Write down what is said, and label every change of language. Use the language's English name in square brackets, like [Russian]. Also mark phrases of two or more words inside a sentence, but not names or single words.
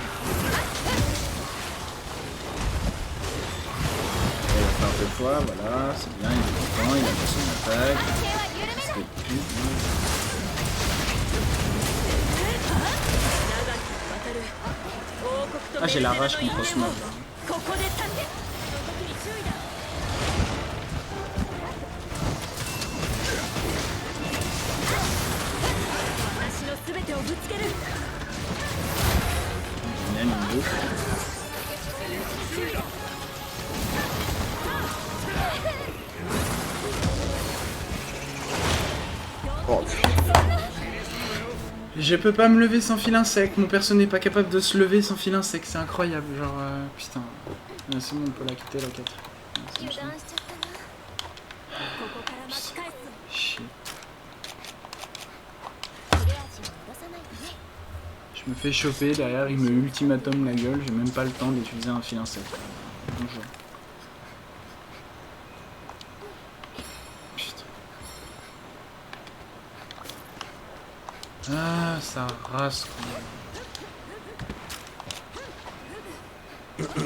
[French] Il va faire deux fois, voilà, c'est bien, il est content, il a fait son attaque. C'est plus. Ah, j'ai la rage contre ce mob là. [Japanese] ここで立って動きに注意だ 私の全てをぶつける [French] Génial, une boucle. Oh putain. Je peux pas me lever sans fil sec, mon perso n'est pas capable de se lever sans fil sec, c'est incroyable, genre putain. C'est bon, on peut la quitter la 4. [Japanese] 油断しちゃったなここから巻き返す [French] Chier. [Japanese] 切れ味を戻さないとね [French] Je me fais choper, derrière il me ultimatum la gueule, j'ai même pas le temps d'utiliser un fil sec. Bonjour. Putain. Ah, ça rase quoi.